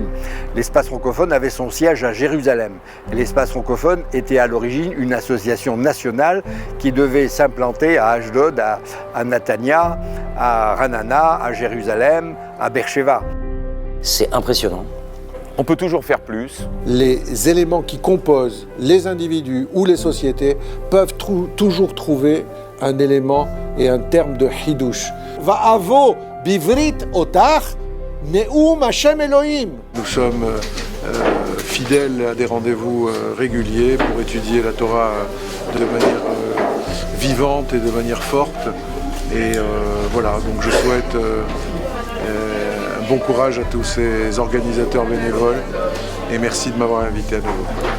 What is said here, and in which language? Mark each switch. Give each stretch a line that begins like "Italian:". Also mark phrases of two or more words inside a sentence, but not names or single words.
French: L'espace francophone avait son siège à Jérusalem. Et l'espace francophone était à l'origine une association nationale qui devait s'implanter à Ashdod, à Netanya, à Ranana, à Jérusalem, à Beersheva. C'est impressionnant. On peut toujours faire plus. Les éléments qui composent les individus ou les sociétés peuvent toujours trouver un élément et un terme de hidouche.
Hebrew: ואבוא בברית אותר נאום השם אלהים.
French: Nous sommes fidèles à des rendez-vous réguliers pour étudier la Torah de manière vivante et de manière forte. Et voilà, donc je souhaite bon courage à tous ces organisateurs bénévoles et merci de m'avoir invité à nouveau.